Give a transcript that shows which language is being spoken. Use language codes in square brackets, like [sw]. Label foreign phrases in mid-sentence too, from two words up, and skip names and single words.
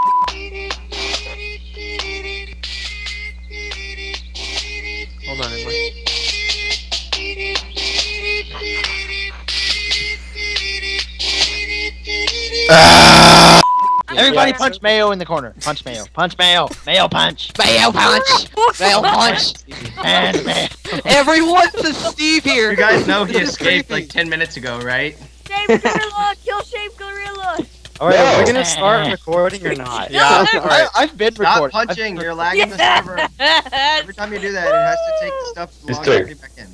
[en] Hold on, everybody. Everybody punch Mayo in the corner. Punch Mayo. Punch Mayo. Mayo punch. Mayo punch. Mayo punch. And Mayo. Everyone's a Steve here. You guys know he escaped like 10 minutes ago, right? Shape Gorilla! Kill Shape Gorilla! Alright, are we gonna start recording or not? Yeah. I've been Stop recording. punching. You're lagging the server. Every time you do that, it has to take the stuff to log everybody back in.